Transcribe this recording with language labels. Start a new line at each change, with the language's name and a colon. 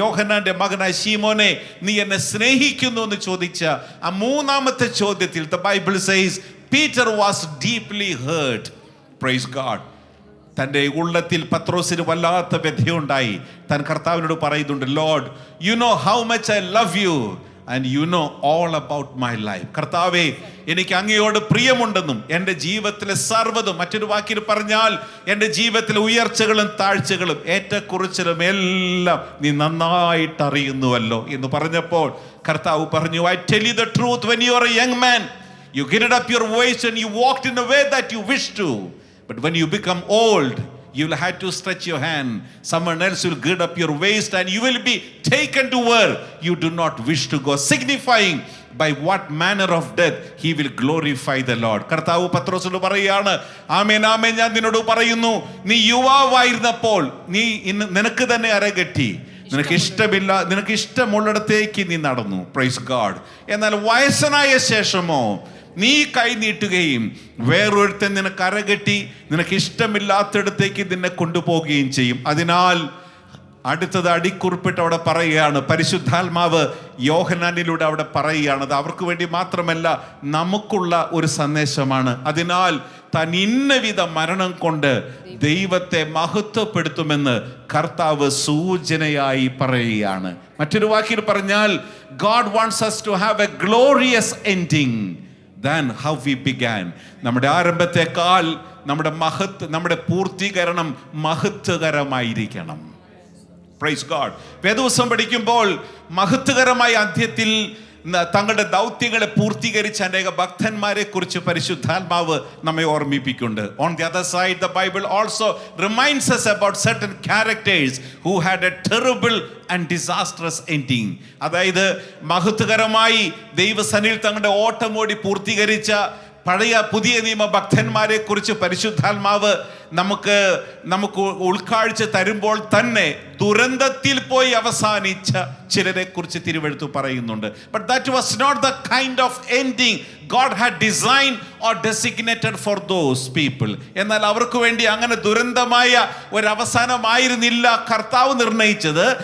Malayalam: യോഹന്നാന്റെ മകനായ ശീമോനെ, നീ എന്നെ സ്നേഹിക്കുന്നു എന്ന് ചോദിച്ച ആ മൂന്നാമത്തെ ചോദ്യത്തിൽ
English: the Bible says Peter was deeply hurt. Praise God.
Malayalam: തൻ്റെ ഉള്ളത്തിൽ പത്രോസിന് വല്ലാത്ത വ്യഥയുണ്ടായി. താൻ കർത്താവിനോട് പറയുന്നുണ്ട്,
English: Lord, you know how much I love you and you know all about my life.
Malayalam: കർത്താവേ, എനിക്ക് അങ്ങയോട് പ്രിയമുണ്ടെന്നും എൻ്റെ ജീവിതത്തിലെ സർവ്വതും, മറ്റൊരു വാക്കിൽ പറഞ്ഞാൽ എൻ്റെ ജീവിതത്തിലെ ഉയർച്ചകളും താഴ്ചകളും ഏറ്റക്കുറച്ചിലും എല്ലാം നീ നന്നായിട്ട് അറിയുന്നുവല്ലോ എന്ന് പറഞ്ഞപ്പോൾ കർത്താവ് പറഞ്ഞു,
English: I tell you the truth, when you are a young man you girded up your waist and you walked in a way that you wish to, but when you become old you will have to stretch your hand, someone else will gird up your waist and you will be taken to where you do not wish to go, signifying by what manner of death he will glorify the Lord.
Malayalam: കർത്താവ് പത്രോസിനോട് പറയുകയാണ്, ആമേൻ ആമേൻ, ഞാൻ നിന്നോട് പറയുന്നു, നീ യുവാവായിരുന്നപ്പോൾ നീ നിനക്ക് തന്നെ അരകെട്ടി, നിനക്ക് ഇഷ്ടമുള്ളിടത്തേക്ക് നീ നടന്നു.
English: Praise God.
Malayalam: എന്നാൽ വയസ്സനായ ശേഷമോ നീ കൈ നീട്ടുകയും വേറൊരുത്തൻ നിനക്ക് അരകെട്ടി നിനക്ക് ഇഷ്ടമില്ലാത്തിടത്തേക്ക് നിന്നെ കൊണ്ടുപോവുകയും ചെയ്യും. അതിനാൽ അടുത്തത് അടിക്കുറിപ്പിട്ട് അവിടെ പറയുകയാണ്, പരിശുദ്ധാത്മാവ് യോഹന്നാനിലൂടെ അവിടെ പറയുകയാണ്. അത് അവർക്ക് വേണ്ടി മാത്രമല്ല, നമുക്കുള്ള ഒരു സന്ദേശമാണ്. അതിനാൽ താൻ ഇന്നവിധ മരണം കൊണ്ട് ദൈവത്തെ മഹത്വപ്പെടുത്തുമെന്ന് കർത്താവ് സൂചനയായി പറയുകയാണ്. മറ്റൊരു വാക്കിൽ പറഞ്ഞാൽ,
English: God wants us to have a glorious ending than how we began.
Malayalam: നമ്മുടെ ആരംഭത്തെക്കാൾ നമ്മുടെ പൂർത്തീകരണം മഹത്വകരമായിരിക്കണം.
English: Praise God.
Malayalam: വേദവസം പഠിക്കുമ്പോൾ മഹത്വകരമായ അന്ത്യത്തിൽ തങ്ങളുടെ ദൗത്യങ്ങളെ പൂർത്തീകരിച്ച അനേക ഭക്തന്മാരെ കുറിച്ച് പരിശുദ്ധാത്മാവ് നമ്മെ ഓർമ്മിപ്പിക്കുന്നുണ്ട്.
English: On the other side, the Bible also reminds us about certain characters who had a terrible and disastrous ending.
Malayalam: അതായത് മഹത്വകരമായി ദൈവസന്നിധിയിൽ തങ്ങളുടെ ഓട്ടമോടി പൂർത്തീകരിച്ച പഴയ പുതിയ നിയമ ഭക്തന്മാരെ കുറിച്ച് പരിശുദ്ധാത്മാവ് നമുക്ക് ഉൾക്കാഴ്ച തരുമ്പോൾ തന്നെ ദുരന്തത്തിൽ പോയി അവസാനിച്ച ചിലരെ കുറിച്ച് തിരുവെഴുത്ത് പറയുന്നുണ്ട്.
English: But that was not the kind of ending God had designed or designated for those people.
Malayalam: എന്നാൽ അവർക്ക് വേണ്ടി അങ്ങനെ ദുരന്തമായ ഒരവസാനമായിരുന്നില്ല കർത്താവ് നിർണയിച്ചത്.